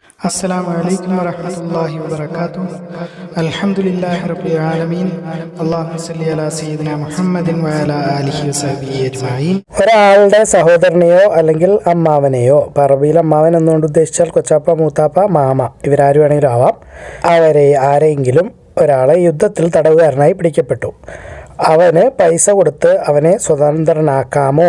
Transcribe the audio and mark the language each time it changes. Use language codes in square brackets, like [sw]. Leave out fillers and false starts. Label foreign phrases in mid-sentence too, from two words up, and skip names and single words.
[ar] السلام عليكم ورحمة الله وبركاته. الحمد لله رب العالمين. اللهم صل على سيدنا محمد وعلى آله وصحبه أجمعين. [ml] ഒരാളുടെ സഹോദരനെയോ അല്ലെങ്കിൽ അമ്മാവനെയോ, അറബിയിൽ അമ്മാവൻ എന്നുകൊണ്ട് ഉദ്ദേശിച്ചാൽ കൊച്ചാപ്പ, മൂത്താപ്പ, മാമ, ഇവരാര് വേണമെങ്കിലും ആവാം, ആരെങ്കിലും ഒരാളെ യുദ്ധത്തിൽ തടവുകാരനായി പിടിക്കപ്പെട്ടു. അവന് പൈസ കൊടുത്ത് അവനെ സ്വതന്ത്രനാക്കാമോ?